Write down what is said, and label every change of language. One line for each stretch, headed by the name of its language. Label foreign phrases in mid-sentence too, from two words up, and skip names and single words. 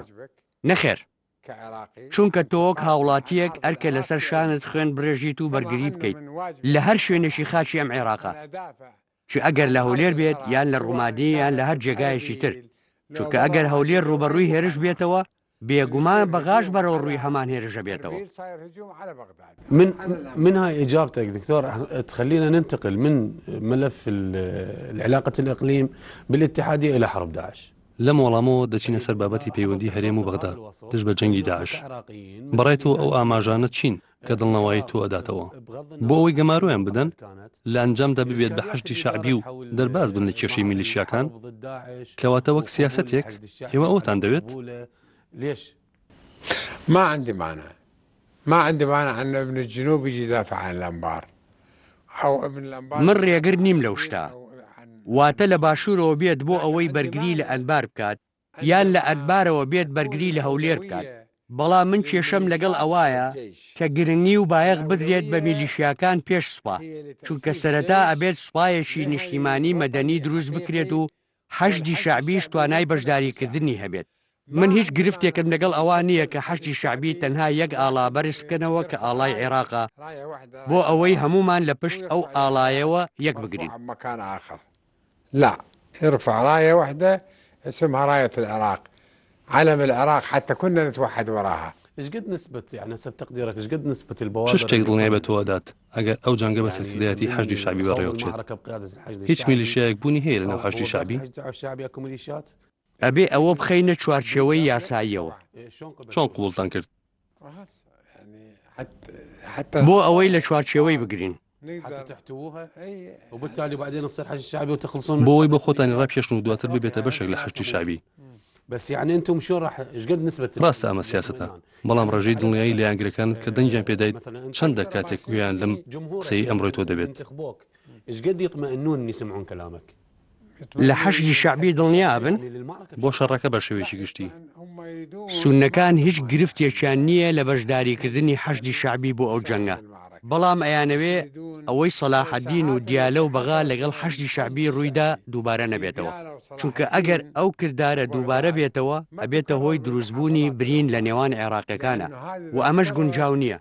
Central Kurdish: نەخێر، چونکە تۆ وەک هاوڵاتیەک ئەرکە لەسەر شانت خوێن برێژیت و بەرگری بکەیت لە هەر شوێنێکی خاچی ئەم عێراقا، چ ئەگەر لە هەولێر بێت یان لە ڕوومادی یان لە هەر جێگایەکی تر، چونکە ئەگەر هەولێر ڕوبەڕووی هێرش بێتەوە بێگومان بەغاش بەرەو ڕووی هەمان هێرشە بێتەوە.
Arabic: من هاي إجابتك دكتور تخلينا ننتقل من ملف العلاقة الإقليم بالاتحادية إلى حرب داعش.
Central Kurdish: لەم وەڵامەوە دەچینە سەر بابەتی پەیوەندی هەرێم و بەغداد دژ بە جەنگی داعش. بەڕای تۆ ئەو ئاماژانە چین کە دڵنەوەی تۆ ئەداتەوە بۆ ئەوەی گەمارویان بدەن لە ئەنجامدا ببێت بە حەشتی شعبی و دەرباز بن لە کێشەی میلیشیاکان کەواتە وەک سیاسەتێک ئێوە ئەوتان دەوێت؟
Arabic: ما عندي مانع أن ابن الجنوب يجي يدافع عن الأنبار أو ابن الأنبار.
Central Kurdish: من ڕێگر نیم لەو شتا، واتە لە باشوورەوە بێت بۆ ئەوەی بەرگری لە ئەنبار بکات یان لە ئەنبارەوە بێت بەرگری لە هەولێر بکات. بەڵام من کێشەم لەگەڵ ئەوایە کە گرنگی و بایەخ بدرێت بە میلیشیاکان پێش سوپا، چونکە سەرەتا ئەبێت سوپایەکی نیشتیمانی مەدەنی دروست بکرێت و حەشدی شعبیش توانای بەشداریکردنی هەبێت. من هیچ گرفتێکم لەگەڵ ئەوە نییە کە حەشتی شعبی تەنها یەک ئاڵا بەرز بکەنەوە کە ئاڵای عێراقا بۆ ئەوەی هەمومان لە پشت ئەو ئاڵایەوە یەک بگرین.
Arabic: لا، ارفع راية واحدة اسمها راية العراق، علم العراق حتى كنا نتوحد وراها. ايش قد نسبة يعني حسب تقديرك ايش قد نسبة البوادر؟
Central Kurdish: شش تێک دڵنیای بە تۆ دات ئەگەر ئەو جەنگە بە سەرکردایەتی حەشدی شعبی بەڕێوە بچێت هیچ میلیشیایەک بوونی هەیە لەناو حەشدی شعبی؟ ئەبێ ئەوە بخەینە چوارچێوەی یاساییەوە. چۆن قبوڵتان کرد؟ بۆ ئەوەی لە چوارچێوەی بگرین.
Arabic: حتى تحتووها وبالتالي بعدين تصير حشد شعبي وتخلصون
Central Kurdish: بۆەوەی بە خۆتانی ڕاپێشن و دواتر ببێتە بەشێک لە حەشدی شعبی.
Arabic: بس يعني انتم شو راح ايش قد نسبة
Central Kurdish: ڕاستە ئەمە سیاسەتە، بەڵام ڕێژەی دڵنیایی لە یانگرەکانت کە دەنگیان پێدایت چەندە کاتێک گویان لەم قسەی ئەمڕۆی تۆ دەبێت؟
Arabic: ايش قد يطمئنون ان يسمعون كلامك؟
Central Kurdish: لە حەشدی شعبی دڵنیا بن بۆ شەڕەکە بە شێوەیەکی گشتی سونەکان هیچ گرفتێکیان نییە لە بەشداریکردنی حەشدی شعبی بۆ ئەو جەنگە، بەڵام ئەیانەوێ ئەوەی سەلاحەدین و دیالە و بەغا لەگەڵ حەشدی شعبی ڕوویدا دووبارە نەبێتەوە، چونکە ئەگەر ئەو کردارە دووبارە بێتەوە ئەبێتە هۆی دروستبوونی برین لە نێوان عێراقیەکانە و ئەمەش گونجاو نییە.